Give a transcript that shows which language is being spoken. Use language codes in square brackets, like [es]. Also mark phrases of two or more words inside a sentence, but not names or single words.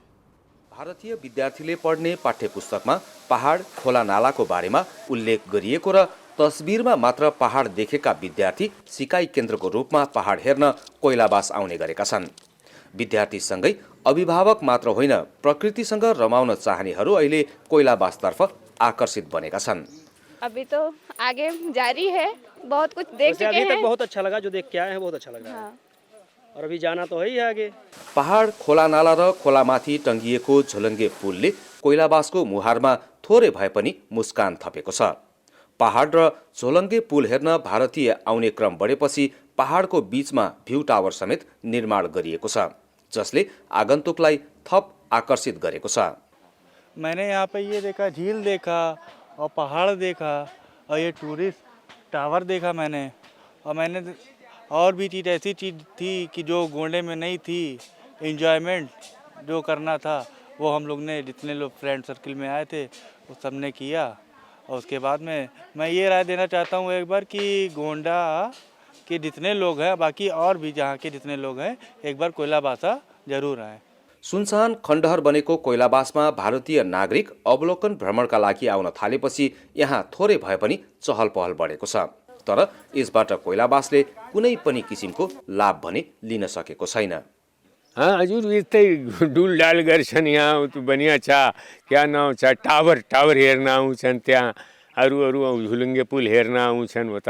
[ne] भारतीय विद्यार्थीले पढ्ने पाठ्यपुस्तकमा पहाड, खोला, नालाको बारेमा उल्लेख गरिएको र तस्बिरमा मात्र पहाड देखेका विद्यार्थी सिकाइ केन्द्रको रूपमा पहाड हेर्न कोइलाबास आउने गरेका छन्। विद्यार्थीसँगै अभिभावक मात्र होइन, प्रकृतिसँग रमाउन चाहनेहरू अहिले कोइलाबासतर्फ आकर्षित बनेका छन्। [hi] अभी तो आगे जारी है, बहुत कुछ देख चुके हैं। अभी तक बहुत अच्छा लगा, जो देख के आए हैं बहुत अच्छा लग रहा है। और अभी जाना तो है ही आगे। [ne] पहाड, खोला, नाला र खोलामाथि टंगिएको झोलङ्गे पुलले कोइलाबासको मुहारमा थोरै भए पनि मुस्कान थपेको छ। पहाड र झोलङ्गे पुल हेर्न भारतीय आउने क्रम बढेपछि पहाडको बीचमा [en] view tower [ne] समेत निर्माण गरिएको छ, जसले आगन्तुकलाई थप आकर्षित गरेको छ। [hi] मैंने यहाँ पे ये देखा, झील देखा और पहाड़ देखा और ये [en] tourist tower [hi] देखा मैंने। और मैंने और भी चीज़ ऐसी चीज़ थी कि जो गोंडे में नहीं थी। एंजॉयमेंट जो करना था वो हम लोग ने, जितने लोग [en] friend circle [hi] में आए थे, वो सब ने किया। और उसके बाद में मैं ये राय देना चाहता हूँ एक बार कि गोंडा के जितने लोग हैं, बाकी और भी जहाँ के जितने लोग हैं, एक बार कोइलाबासा जरूर आएँ। [ne] सुनसान खण्डहर बनेको कोइलाबासमा भारतीय नागरिक अवलोकन भ्रमणका लागि आउन थालेपछि यहाँ थोरै भए पनि चहल पहल बढेको छ। तर यसबाट कोइलाबासले कुनै पनि किसिमको लाभ भने लिन सकेको छैन। हाँ हजुर यस्तै डुलडाल गर्छन् यहाँ त्यो बनिया छ क्या नाउँ छ टावर हेर्न आउँछन् त्यहाँ अरू झुलुङ्गे पुल हेर्न आउँछन् उता